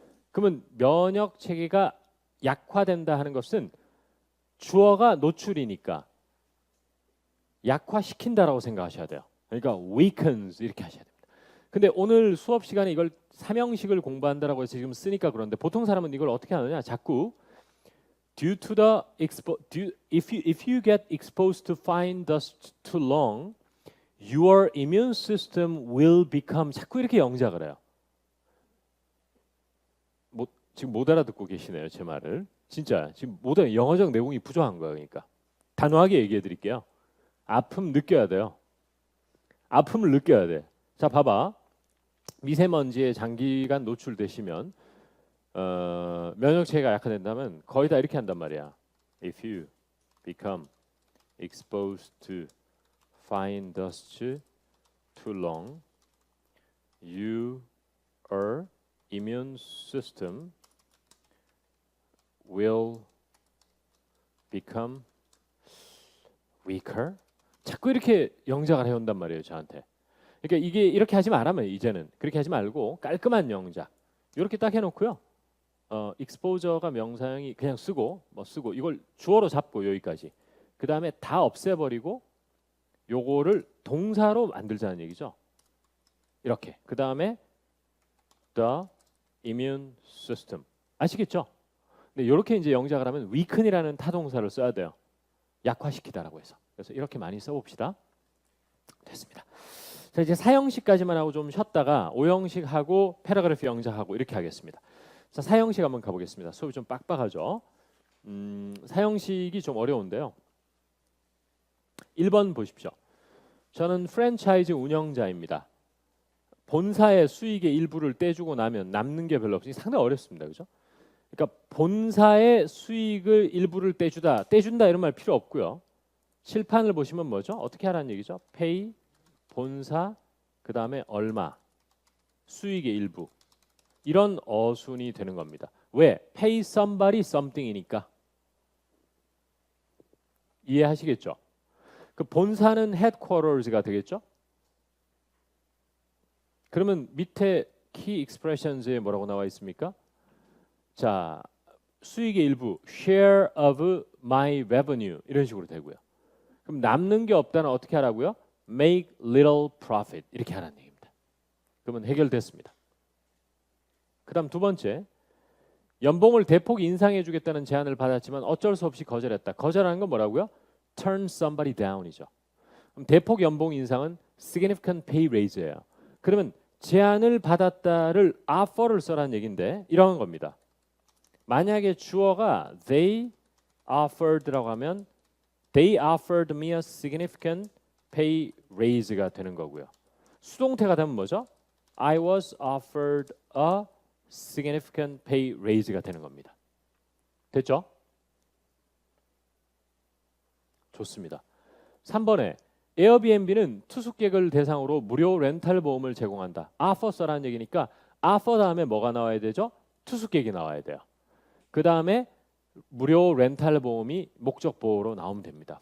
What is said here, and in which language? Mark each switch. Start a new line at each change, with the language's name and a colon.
Korean: 그러면 면역 체계가 약화된다 하는 것은 주어가 노출이니까 약화시킨다라고 생각하셔야 돼요. 그러니까 weakens 이렇게 하셔야 됩니다. 근데 오늘 수업 시간에 이걸 삼형식을 공부한다라고 해서 지금 쓰니까 그런데 보통 사람은 이걸 어떻게 하느냐? 자꾸
English: if you get exposed to fine dust too long, your immune system will become,
Korean: 자꾸 이렇게 영작을 해요. 지금 못 알아듣고 계시네요, 제 말을. 진짜 지금 못 알아, 영어적 내용이 부족한 거예요. 그러니까 단호하게 얘기해 드릴게요. 아픔 느껴야 돼요. 아픔을 느껴야 돼. 자, 봐봐. 미세먼지에 장기간 노출되시면 면역 체계가 약화된다면 거의 다 이렇게 한단 말이야.
English: If you become exposed to fine dust too long, your immune system will become weaker.
Korean: 자꾸 이렇게 영작을 해온단 말이에요, 저한테. 그러니까 이게 이렇게 하지 말라면 이제는 그렇게 하지 말고 깔끔한 영작 이렇게 딱 해놓고요. exposure가 명사형이 그냥 쓰고 쓰고 이걸 주어로 잡고 여기까지. 그 다음에 다 없애버리고 요거를 동사로 만들자는 얘기죠. 이렇게. 그 다음에
English: the immune system.
Korean: 아시겠죠? 근데 이렇게 이제 영작을 하면 weaken이라는 타동사를 써야 돼요. 약화시키다라고 해서. 그래서 이렇게 많이 써봅시다. 됐습니다. 자, 이제 4형식까지만 하고 좀 쉬었다가 5형식 하고 패러그래프 영작하고 이렇게 하겠습니다. 자, 4형식 한번 가보겠습니다. 수업이 좀 빡빡하죠. 4형식이 좀 어려운데요. 1번 보십시오. 저는 프랜차이즈 운영자입니다. 본사의 수익의 일부를 떼주고 나면 남는 게 별로 없으니 상당히 어렵습니다. 그죠? 그러니까 본사의 수익을 일부를 떼준다 이런 말 필요 없고요. 칠판을 보시면 뭐죠? 어떻게 하라는 얘기죠? pay, 본사, 그 다음에 얼마, 수익의 일부. 이런 어순이 되는 겁니다. 왜?
English: pay somebody something이니까.
Korean: 이해하시겠죠? 그 본사는 headquarters가 되겠죠? 그러면 밑에 key expressions에 뭐라고 나와 있습니까? 자, 수익의 일부,
English: share of my revenue
Korean: 이런 식으로 되고요. 그럼 남는 게 없다는 어떻게 하라고요?
English: make little profit
Korean: 이렇게 하라는 얘기입니다. 그러면 해결됐습니다. 그 다음 두 번째, 연봉을 대폭 인상해 주겠다는 제안을 받았지만 어쩔 수 없이 거절했다. 거절하는 건 뭐라고요?
English: turn somebody down이죠.
Korean: 그럼 대폭 연봉 인상은
English: significant pay raise
Korean: 예요. 그러면 제안을 받았다를 offer를 써라는 얘기인데 이런 겁니다. 만약에 주어가
English: they offered라고 하면 they offered me a significant pay raise가 되는 거고요.
Korean: 수동태가 되면 뭐죠?
English: I was offered a significant pay raise가
Korean: 되는 겁니다. 됐죠? 좋습니다. 3번에 에어비앤비는 투숙객을 대상으로 무료 렌탈 보험을 제공한다. offer 써라는 얘기니까 offer 다음에 뭐가 나와야 되죠? 투숙객이 나와야 돼요. 그 다음에 무료 렌탈 보험이 목적 보호로 나오면 됩니다.